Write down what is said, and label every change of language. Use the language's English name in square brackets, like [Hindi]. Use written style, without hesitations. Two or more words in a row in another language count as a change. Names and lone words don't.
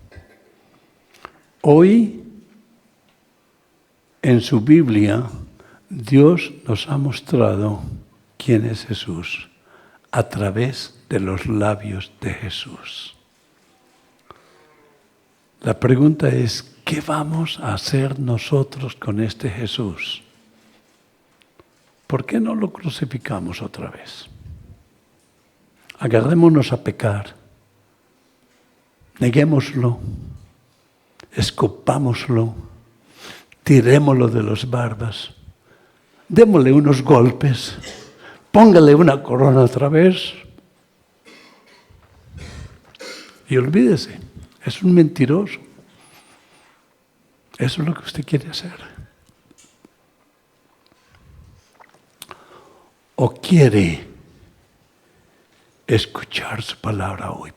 [Spanish] Hoy, en su Biblia, Dios nos ha mostrado quién es Jesús a través de los labios de Jesús. La pregunta es, ¿qué vamos a hacer nosotros con este Jesús? ¿Por qué no lo crucificamos otra vez? Agarrémonos a pecar, neguémoslo, escupámoslo, tirémoslo de los barbas, démosle unos golpes, póngale una corona otra vez y olvídese, es un mentiroso. Eso es lo que usted quiere hacer. ¿O quiere escuchar su palabra hoy?